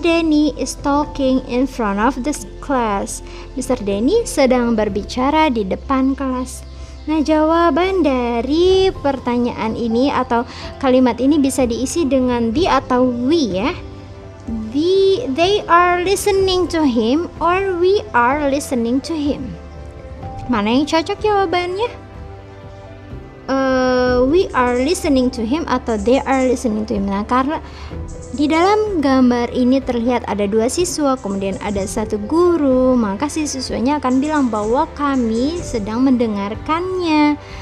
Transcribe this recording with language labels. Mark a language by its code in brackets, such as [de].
[en] Danny is talking in front of this class. Mr. [id] Danny sedang berbicara di depan kelas. Nah, jawaban dari pertanyaan ini atau kalimat ini bisa diisi dengan the atau we ya. [en] They are listening to him or we are listening to him. [id] Mana yang cocok jawabannya? [en] We are listening to him [id] atau [en] they are listening to him. [id] Nah, karena di dalam gambar ini terlihat ada dua siswa, kemudian ada satu guru, maka si siswanya akan bilang bahwa kami sedang mendengarkannya.